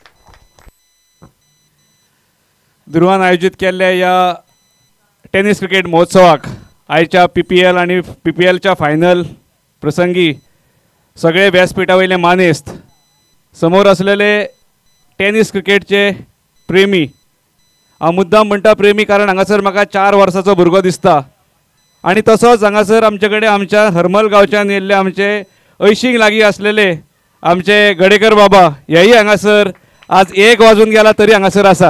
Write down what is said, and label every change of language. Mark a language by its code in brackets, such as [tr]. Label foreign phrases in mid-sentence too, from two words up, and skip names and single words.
[kok] ध्रुवान आयोजित केलेल्या या टेनिस क्रिकेट महोत्सवाक आयच्या PPL आणि PPLच्या फायनल प्रसंगी सगळे व्यासपीठावयले मानेस्त, समोर असलेले टेनिस क्रिकेटचे प्रेमी. हांव मुद्दाम म्हणटा प्रेमी कारण हांगासर म्हाका 4 वर्साचो भुरगो दिसता. आणि तसोच हांगासर आमचे कडेन आमच्या हरमल गांवच्यान येयल्ले आमचे 80 लागीं आसलेले आमचे गडेकर बाबा हेय हांगासर आज 1 वाजून गेला तरी हांगासर आसात.